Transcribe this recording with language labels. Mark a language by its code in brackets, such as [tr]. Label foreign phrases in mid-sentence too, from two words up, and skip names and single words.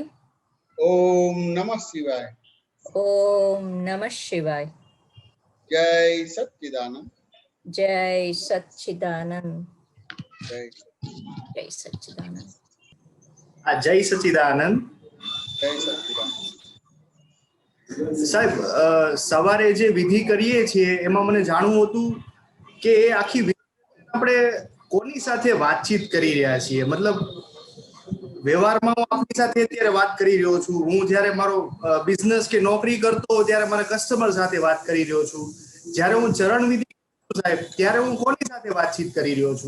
[sa] ओम नमः शिवाय। ओम नमः शिवाय। [hi] जय सच्चिदानंद। जय सच्चिदानंद। जय सच्चिदानंद। जय सच्चिदानंद। जय सच्चिदानंद। [gu] સાહેબ સવારે જે વિધિ કરીએ છીએ એમાં મને જાણવું હતું કે એ આખી વિધિ આપણે કોની સાથે વાતચીત કરી રહ્યા છીએ, મતલબ વ્યવહારમાં હું આપની સાથે અત્યારે વાત કરી રહ્યો છું, હું જ્યારે મારો બિઝનેસ કે નોકરી કરતો ત્યારે મારા કસ્ટમર સાથે વાત કરી રહ્યો છું, જ્યારે હું ચરણ વિધિ સાહેબ ત્યારે હું કોની સાથે વાતચીત કરી રહ્યો છું?